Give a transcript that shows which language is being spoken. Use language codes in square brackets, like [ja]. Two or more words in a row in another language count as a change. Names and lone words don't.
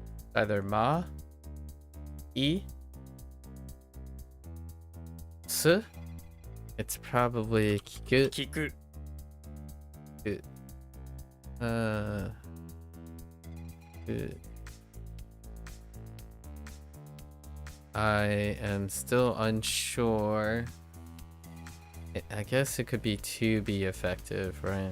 [en] Either ma, e, s. It's probably kiku. 聞く Uh, I am still unsure. I guess it could be to be effective, right?